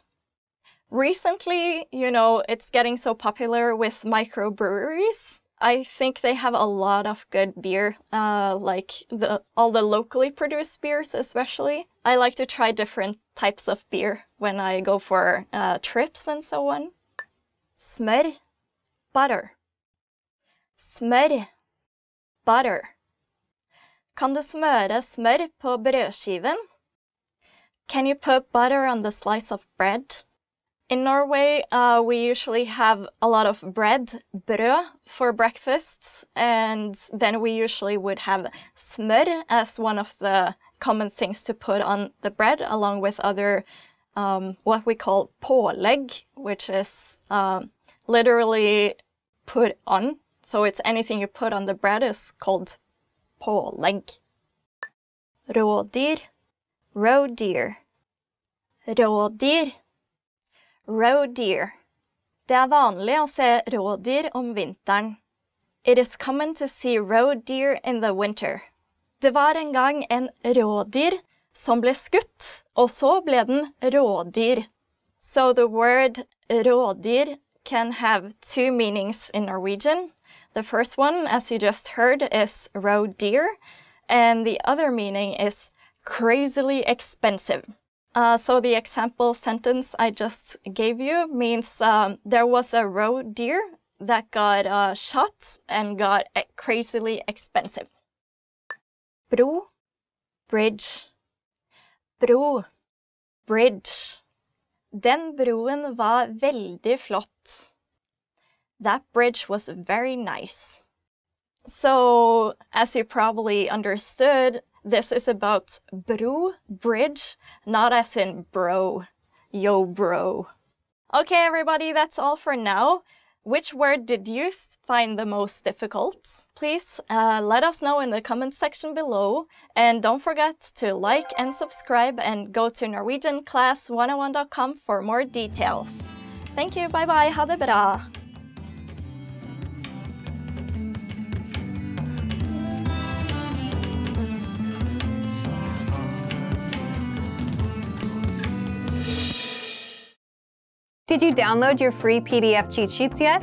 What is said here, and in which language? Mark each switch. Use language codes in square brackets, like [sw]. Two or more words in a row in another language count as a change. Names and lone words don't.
[en] Recently, you know, it's getting so popular with microbreweries. I think they have a lot of good beer, like all the locally produced beers especially. I like to try different types of beer when I go for trips and so on. Smør, butter. Smør, butter. [no] Kan du smøre smør på brødskiven? [en] Can you put butter on the slice of bread? In Norway, we usually have a lot of bread, brød, for breakfast, and then we usually would have smør as one of the common things to put on the bread, along with other, what we call pålegg, which is literally put on. So it's anything you put on the bread is called pålegg. Rådyr, roe deer. Rådyr, roe deer. [no] Det er vanlig å se rådyr om vinteren. [en] It is common to see roe deer in the winter. [no] Det var en gang en rådyr som ble skutt, og så ble den rådyr. [en] So the word rådyr can have two meanings in Norwegian. The first one, as you just heard, is roe deer, and the other meaning is crazily expensive. So the example sentence I just gave you means there was a roe deer that got shot and got crazily expensive. Bro, bridge. Bro, bridge. [no] Den broen var veldig flott. [en] That bridge was very nice. So, as you probably understood, this is about bro, bridge, not as in bro. Yo, bro. Okay, everybody, that's all for now. Which word did you find the most difficult? Please let us know in the comment section below. And don't forget to like and subscribe and go to NorwegianClass101.com for more details. Thank you, bye bye, [no] ha det bra! [en] Did you download your free PDF cheat sheets yet?